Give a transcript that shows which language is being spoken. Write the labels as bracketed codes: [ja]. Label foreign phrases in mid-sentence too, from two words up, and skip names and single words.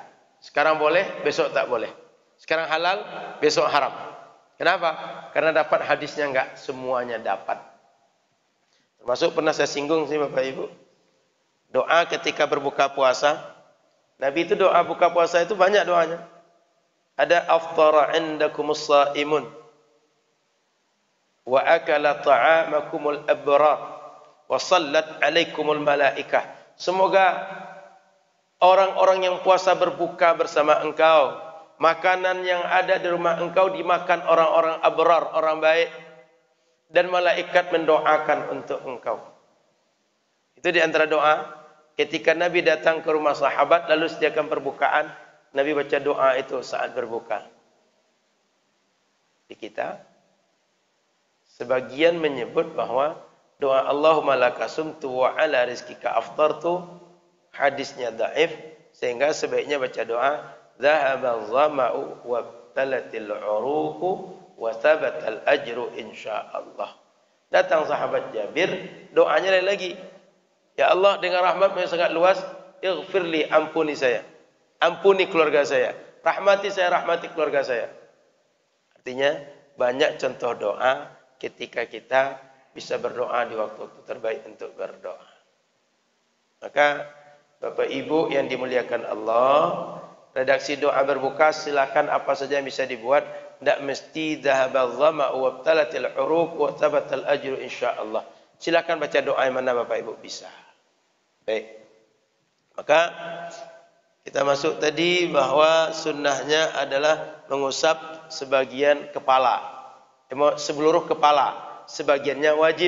[id] Sekarang boleh, besok tak boleh. Sekarang halal, besok haram. Kenapa? Karena dapat hadisnya enggak semuanya dapat. Termasuk pernah saya singgung sih Bapak Ibu. Doa ketika berbuka puasa. Nabi itu doa buka puasa itu banyak doanya. [ar] Ada أفطر عندكم الصائمون وأكل طعامكم الأبرار وصلت عليكم الملائكة. [id] Semoga orang-orang yang puasa berbuka bersama engkau, makanan yang ada di rumah engkau dimakan orang-orang abrar, orang baik, dan malaikat mendoakan untuk engkau. Itu di antara doa ketika Nabi datang ke rumah sahabat lalu sediakan perbukaan, Nabi baca doa itu saat berbuka. Di kita sebagian menyebut bahwa Doa [ar] اللهم لك صمت وعلى رزقك أفطرت [id] hadisnya dhaif, sehingga sebaiknya baca doa [ar] ذهب الظمأ وابتلت العروق وثبت الأجر إن شاء الله. [id] Datang sahabat Jabir, doanya lain lagi. Ya Allah, dengan rahmat-Mu yang sangat luas, ighfirli, ampuni saya. Ampuni keluarga saya. Rahmati saya, rahmati keluarga saya. Artinya banyak contoh doa ketika kita bisa berdoa di waktu-waktu terbaik untuk berdoa. Maka Bapak Ibu yang dimuliakan Allah, redaksi doa berbuka silakan apa saja yang bisa dibuat. Tidak mesti [ar] ذهب الظمأ وابتلت العروق وثبت الأجر إن شاء الله. [id] Silakan baca doa yang mana Bapak Ibu bisa. Baik. Maka kita masuk tadi bahwa sunnahnya adalah mengusap sebagian kepala, seluruh kepala, sebagiannya wajib.